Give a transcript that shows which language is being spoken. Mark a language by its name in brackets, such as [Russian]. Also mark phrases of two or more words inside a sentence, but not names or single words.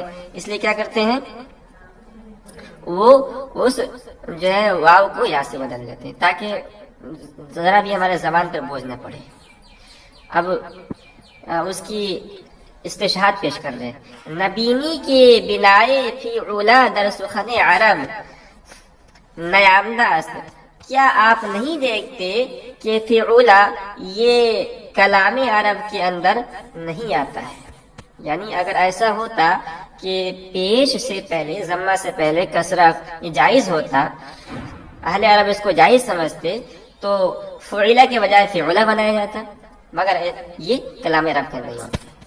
[Urdu] اس لیے کیا کرتے ہیں، وہ اس جو ہے واو کو یا سے بدل لیتے ہیں تاکہ ذرا بھی ہمارے زبان پر بوجھ نہ پڑے. اب اس کی استشہاد پیش کر رہے ہیں. [Persian] نبینی کے بنائے فی علا در سخن عرب نیامدہ اصل. [Urdu] کیا آپ نہیں دیکھتے کہ فی علا یہ کلام عرب کے اندر نہیں آتا ہے؟ یعنی اگر ایسا ہوتا کہ پیش سے پہلے ضمہ سے پہلے کسرہ یہ جائز ہوتا، اہل عرب اس کو جائز سمجھتے، تو فعلا کے بجائے فعلا بنایا جاتا، مگر یہ کلام عرب کا نہیں ہوتا.